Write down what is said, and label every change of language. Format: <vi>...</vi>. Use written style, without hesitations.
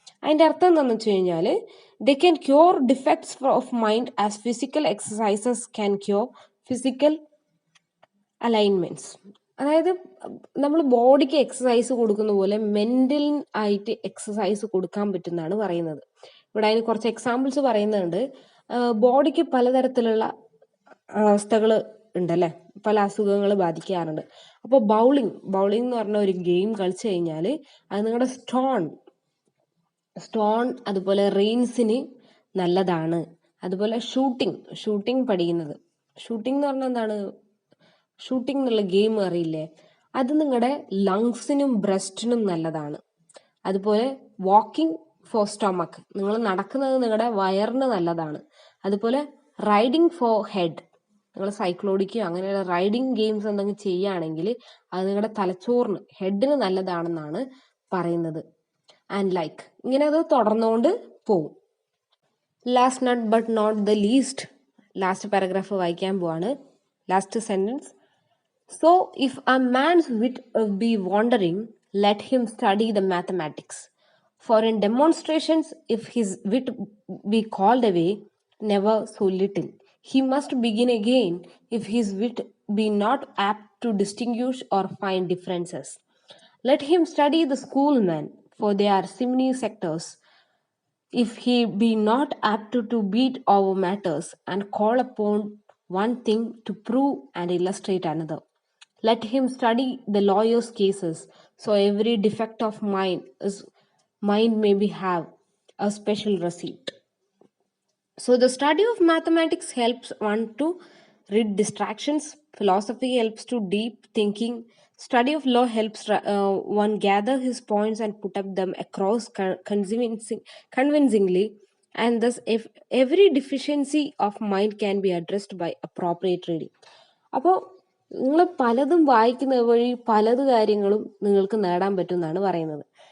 <ml>അതിന്റെ അർത്ഥം എന്താണെന്ന് വെച്ച് കഴിഞ്ഞാല്,</ml> <en>they can cure defects of mind as physical exercises can cure physical alignments.</en> <ml>അതായത് നമ്മൾ ബോഡിക്ക് എക്സസൈസ് കൊടുക്കുന്ന പോലെ മെന്റൽ ആയിട്ട് എക്സസൈസ് കൊടുക്കാൻ പറ്റുന്നതാണ് പറയുന്നത്. ഇവിടെ അതിന് കുറച്ച് എക്സാമ്പിൾസ് പറയുന്നുണ്ട്. ബോഡിക്ക് പലതരത്തിലുള്ള അവസ്ഥകൾ ഉണ്ടല്ലേ, പല അസുഖങ്ങൾ ബാധിക്കാറുണ്ട്. അപ്പോൾ ബൗളിംഗ് എന്ന് പറഞ്ഞ ഒരു ഗെയിം കളിച്ചു കഴിഞ്ഞാൽ അത് നിങ്ങളുടെ സ്റ്റോൺ അതുപോലെ റെയിൻസിന് നല്ലതാണ്. അതുപോലെ ഷൂട്ടിംഗ് പഠിക്കുന്നത്, ഷൂട്ടിംഗ് എന്ന് പറഞ്ഞാൽ എന്താണ്, ഷൂട്ടിംഗ് എന്നുള്ള ഗെയിം അറിയില്ലേ, അത് നിങ്ങളുടെ ലങ്സിനും ബ്രസ്റ്റിനും നല്ലതാണ്. അതുപോലെ</ml> <en>walking for stomach,</en> <ml>നിങ്ങൾ നടക്കുന്നത് നിങ്ങളുടെ വയറിന് നല്ലതാണ്. അതുപോലെ</ml> <en>riding for head,</en> <ml>നിങ്ങൾ സൈക്ലോടിക്കോ അങ്ങനെയുള്ള റൈഡിങ് ഗെയിംസ് എന്തെങ്കിലും ചെയ്യുകയാണെങ്കിൽ അത് നിങ്ങളുടെ തലച്ചോറിന് ഹെഡിന് നല്ലതാണെന്നാണ് പറയുന്നത്. ആൻഡ് ലൈക്ക് ഇങ്ങനെ അത് തുടർന്നുകൊണ്ട് പോകും.</ml> <en>last not but not the least,</en> <ml>last paragraph വായിക്കാൻ പോവാണ്.</ml> <en>Last sentence. So if a man's wit be wandering, let him study the mathematics. For in demonstrations, if his wit be called away, never so little, he must begin again if his wit be not apt to distinguish or find differences. Let him study the schoolmen, for they are simony sectors. If he be not apt to beat over matters and call upon one thing to prove and illustrate another. Let him study the lawyer's cases, so every defect of mind may be have a special receipt. So the study of mathematics helps one to rid distractions. Philosophy helps to deep thinking. Study of law helps one gather his points and put up them across convincingly. And thus, if every deficiency of mind can be addressed by appropriate reading.</en> <ml>അപ്പോൾ നിങ്ങൾ പലതും വായിക്കുന്ന വഴി പലത് കാര്യങ്ങളും നിങ്ങൾക്ക് നേടാൻ പറ്റും എന്നാണ് പറയുന്നത്.</ml>